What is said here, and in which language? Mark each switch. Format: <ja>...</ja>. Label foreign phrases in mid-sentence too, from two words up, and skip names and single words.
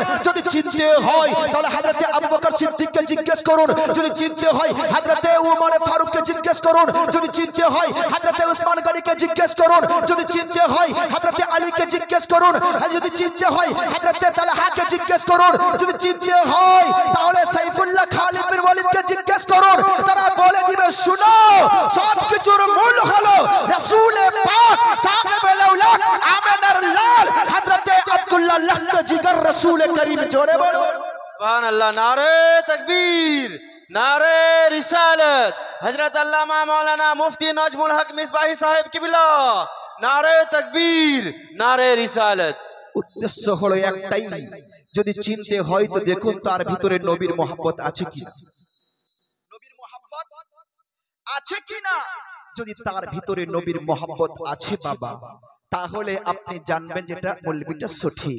<bn>যদি চিনতে হয় তাহলে হযরতে আবু বকর সিদ্দিককে জিজ্ঞেস করুন, যদি চিনতে হয় হযরতে উমর ফারুককে জিজ্ঞেস করুন, যদি চিনতে হয় হযরতে উসমান গনিকে জিজ্ঞেস করুন, যদি চিনতে হয় হযরতে আলীকে জিজ্ঞেস করুন, যদি চিনতে হয় হযরতে তালহাকে জিজ্ঞেস করুন, যদি চিনতে হয় তাহলে সাইফুল্লাহ খালিদ বিন ওয়ালিদকে জিজ্ঞেস করুন। তারা বলে দিবে শুনো সবকিছুর মূল হলো রাসূল পাক সাহেবে লাউলাক আমিনার লাল হযরতে আব্দুল্লাহ লাহদ জিগর রাসূল করিম। জোরে বলো</bn> <ar>سبحان الله.</ar> <ur>نعرۂ تکبیر، نعرۂ رسالت، حضرت علامہ مولانا مفتی نجم الحق مصباحی صاحب قبلہ، نعرۂ تکبیر، نعرۂ رسالت.</ur> <bn>উদ্দেশ্য হলো একটাই, যদি চিনতে হয় তো দেখুন তার ভিতরে নবীর মহব্বত আছে কিনা, নবীর মহব্বত আছে কিনা। যদি তার ভিতরে নবীর মহব্বত আছে বাবা, তাহলে আপনি জানবেন যেটা মৌলবীটা সঠিক।</bn>